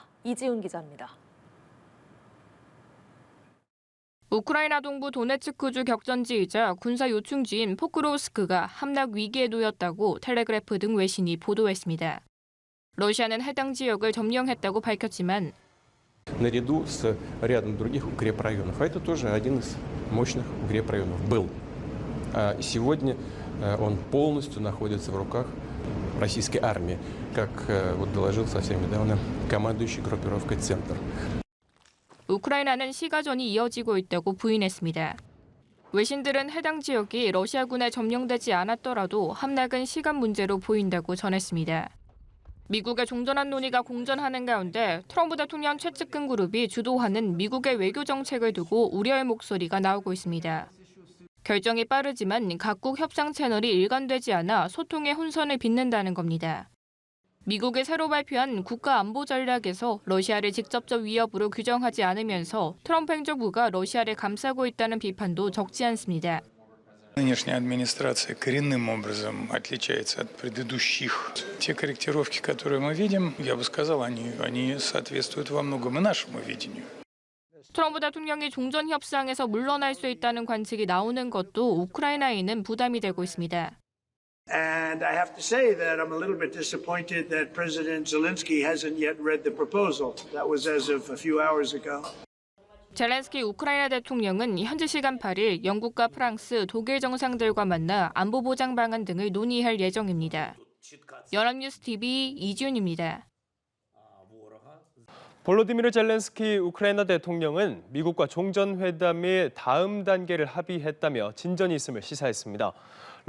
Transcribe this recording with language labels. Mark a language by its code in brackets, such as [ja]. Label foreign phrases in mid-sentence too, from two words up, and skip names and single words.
[ko] 이지훈 기자입니다. 우크라이나 동부 도네츠크주 격전지이자 군사 요충지인 포크로우스크가 함락 위기에 놓였다고 텔레그래프 등 외신이 보도했습니다. 러시아는 해당 지역을 점령했다고 밝혔지만 [ru] наряду с рядом других укрепрайонов. А это тоже один из мощных укрепрайонов был. Сегодня он полностью находится в руках российской армии, как вот доложил совсем недавно командующий группировкой «Центр». [ko] 우크라이나는 시가전이 이어지고 있다고 부인했습니다. 외신들은 해당 지역이 러시아군에 점령되지 않았더라도 함락은 시간 문제로 보인다고 전했습니다. 미국의 종전안 논의가 공전하는 가운데 트럼프 대통령 최측근 그룹이 주도하는 미국의 외교 정책을 두고 우려의 목소리가 나오고 있습니다. 결정이 빠르지만 각국 협상 채널이 일관되지 않아 소통의 혼선을 빚는다는 겁니다. 미국이 새로 발표한 국가안보 전략에서 러시아를 직접적 위협으로 규정하지 않으면서 트럼프 행정부가 러시아를 감싸고 있다는 비판도 적지 않습니다. [ru] Нынешняя администрация коренным образом отличается от предыдущих. Те корректировки, которые мы видим, я бы сказал, они соответствуют во многом и нашему видению. [ko] 트럼프 대통령이 종전 협상에서 물러날 수 있다는 관측이 나오는 것도 우크라이나에는 부담이 되고 있습니다. [en] And I have to say that I'm a little bit disappointed that President Zelensky hasn't yet read the proposal. That was as of a few hours ago. [ko] 젤렌스키 우크라이나 대통령은 현지 시간 8일 영국과 프랑스, 독일 정상들과 만나 안보 보장 방안 등을 논의할 예정입니다. 연합뉴스 TV 이지훈입니다. 볼로디미르 젤렌스키 우크라이나 대통령은 미국과 종전회담의 다음 단계를 합의했다며 진전이 있음을 시사했습니다.